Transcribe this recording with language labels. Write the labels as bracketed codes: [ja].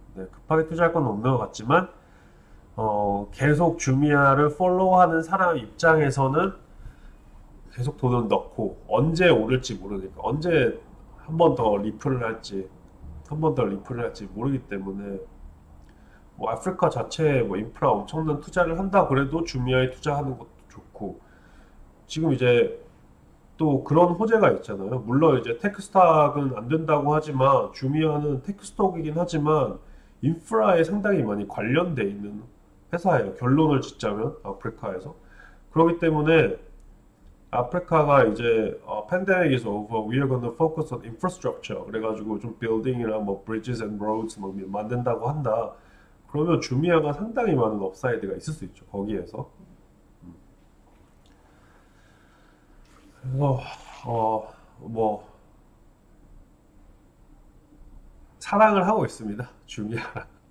[ko] 네, 급하게 투자할 건 없는 것 같지만, 계속 주미아를 팔로우하는 사람 입장에서는 계속 돈을 넣고, 언제 오를지 모르니까, 언제 한 번 더 리플을 할지, 한 번 더 리플을 할지 모르기 때문에, 뭐 아프리카 자체에 뭐 인프라 엄청난 투자를 한다 그래도 주미아에 투자하는 것도 좋고, 지금 이제 또 그런 호재가 있잖아요. 물론 이제 테크스탁은 안 된다고 하지만 주미아는 테크스톡이긴 하지만 인프라에 상당히 많이 관련돼 있는 회사예요. 결론을 짓자면 아프리카에서. 그렇기 때문에 아프리카가 이제 [en] pandemic is over, we are gonna focus on infrastructure. [ko] 그래가지고 좀 building이랑 뭐 [en] bridges and roads [ko] 뭐 만든다고 한다. 그러면 주미아가 상당히 많은 업사이드가 있을 수 있죠. 거기에서. 그래서 뭐 사랑을 하고 있습니다. 주미아랑.